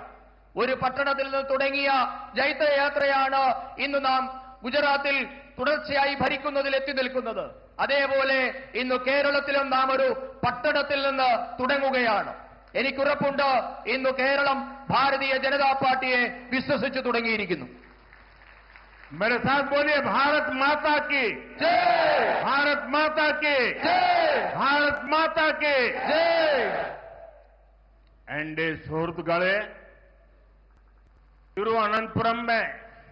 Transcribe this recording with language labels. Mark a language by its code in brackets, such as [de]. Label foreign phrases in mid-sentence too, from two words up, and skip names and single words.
[ml] ഒരു പട്ടണത്തിൽ നിന്ന് തുടങ്ങിയ ജൈത്രയാത്രയാണ് ഇന്ന് നാം ഗുജറാത്തിൽ തുടർച്ചയായി ഭരിക്കുന്നതിൽ എത്തി നിൽക്കുന്നത്. അതേപോലെ ഇന്ന് കേരളത്തിലും നാം ഒരു പട്ടണത്തിൽ നിന്ന് തുടങ്ങുകയാണ്. എനിക്കുറപ്പുണ്ട്, ഇന്ന് കേരളം ഭാരതീയ ജനതാ പാർട്ടിയെ വിശ്വസിച്ചു തുടങ്ങിയിരിക്കുന്നു. [hi] मेरे साथ बोलिए, भारत माता की जय, भारत माता की जय, भारत माता की जय। [ml] എന്റെ സുഹൃത്തുക്കളേ, [hi] तिरुवनंतपुरम में